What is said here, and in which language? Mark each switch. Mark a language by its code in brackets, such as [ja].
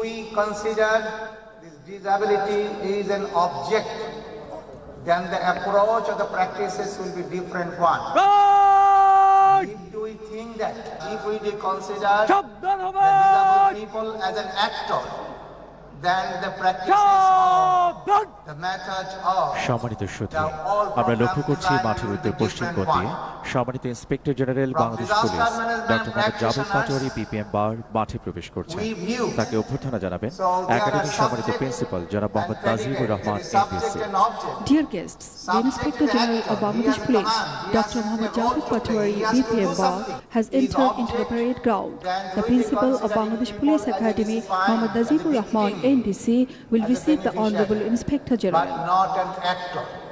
[en] We consider this disability is an object, then the approach of the practices will be different one. Right! If we think that if we consider the disabled people as an actor, then the practices of the methods of [bn] সম্মানিত সুধী, আমরা লক্ষ্য করছি মাঠের উত্তর পশ্চিম কোণ দিয়ে সম্মানিত inspector general Bangladesh police doctor Mohammad Javed Patwari BPM বার মাঠে প্রবেশ করছেন। তাকে অভ্যর্থনা জানাবেন একাডেমির সম্মানিত প্রিন্সিপাল জনাব Mohammad Najibur Rahman MPC. [en] Dear guests, the Inspector General of Bangladesh Police, Dr. Mohammad Javed Patwari, BPM Bar, has entered into the parade ground. The Principal of Bangladesh Police Academy, Mohammad Nazibur Rahman, NDC, will receive the Honorable Inspector General. But not an actor.